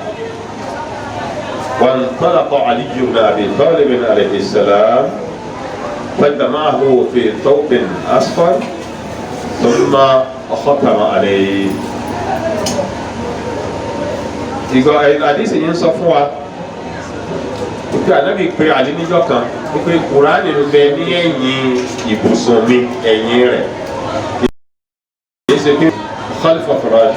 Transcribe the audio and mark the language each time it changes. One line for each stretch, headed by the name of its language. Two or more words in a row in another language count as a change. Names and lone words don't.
Arabic: وانطلق علي بن أبي طالب عليه السلام فجمعه في ثوب أصفر ثم ختم عليه.
Yoruba: ìgbà àdìsí yìí ń sọ fún wa wípé Ànábì pé àdí níjọ́ kan wípé Kùránì ń bẹ ní ẹ̀yìn ibùsùn mi ẹ̀yìn rẹ̀ kìí ṣe pé
Arabic: خلف فراش.